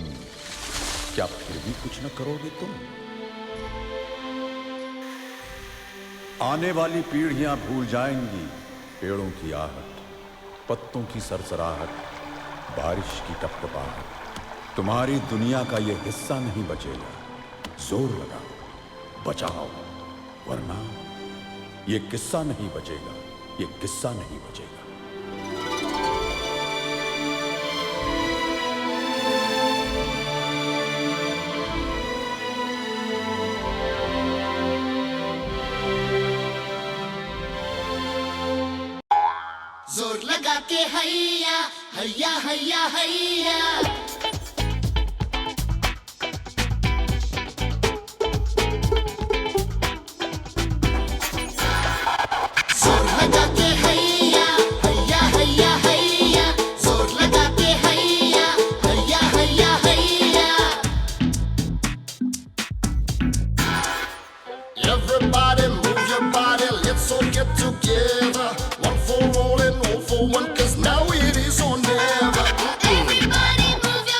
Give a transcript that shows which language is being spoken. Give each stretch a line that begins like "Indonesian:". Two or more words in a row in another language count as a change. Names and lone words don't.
Hindi: क्या फिर भी कुछ न करोगे तुम? आने वाली पीढ़ियां भूल जाएंगी पेड़ों की आहट, पत्तों की सरसराहट, बारिश की टपटपाहट। तुम्हारी दुनिया का ये हिस्सा नहीं बचेगा। जोर लगाओ, बचाओ, वरना ये किस्सा नहीं बचेगा, ये किस्सा नहीं बचेगा। जोर लगा के हैया हैया हैया हैया। जोर लगा के हैया हैया हैया हैया। जोर लगा के हैया हैया हैया हैया।
English: Everybody move your body, let's all get together. One for all and all for one, 'cause now it is or never. Everybody move